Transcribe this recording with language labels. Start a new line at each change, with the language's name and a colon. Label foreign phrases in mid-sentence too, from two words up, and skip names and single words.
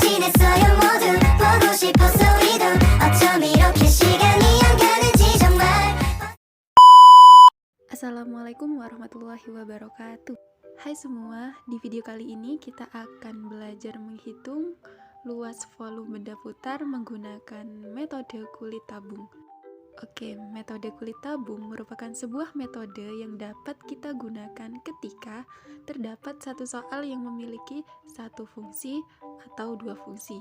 Korean: 있어요 모두 보고 싶었어 우리도 어쩜 이렇게 시간이 안 가는지 정말.
Arabic: السلام عليكم ورحمة الله وبركاته.
Indonesian: Hai semua, di video kali ini kita akan belajar menghitung luas volume benda putar menggunakan metode kulit tabung. Oke, metode kulit tabung merupakan sebuah metode yang dapat kita gunakan ketika terdapat satu soal yang memiliki satu fungsi atau dua fungsi.